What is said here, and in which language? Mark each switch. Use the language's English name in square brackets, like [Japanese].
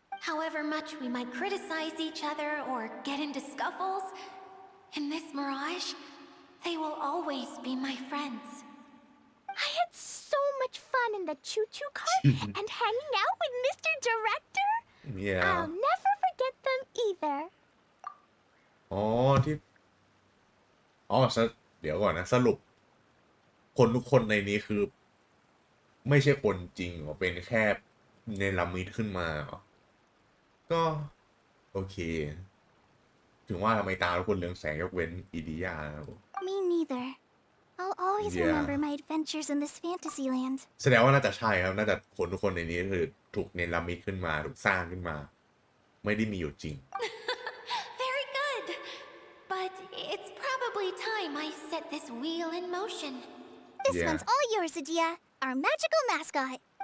[English] However much we might criticize each other or get into scuffles, in this mirage, they will always be my friends. I had so much fun in the choo-choo cart and hanging out with Mr. Director. Yeah. I'll never forget them either. [Thai] อ๋อที่เดี๋ยวก่อนนะสรุปคนทุกคนในนี้คือไม่ใช่คนจริงหรอเป็นแค่เนรมิตขึ้นมาหรอก็โอเคถึงว่าทำไมตาทุกคนเรืองแสงยกเว้นอีดิยาครับ [English] Me neither. I'll always Yeah. remember my adventures in this fantasy land. [Thai] แสดงว่าน่าจะใช่ครับน่าจะคนทุกคนในนี้คือถูกเนรมิตขึ้นมาถูกสร้างขึ้นมาไม่ได้มีอยู่จริง [English] Very good. But it's probably time I set this wheel in motion. This Yeah. one's all yours, Adia, our magical mascot.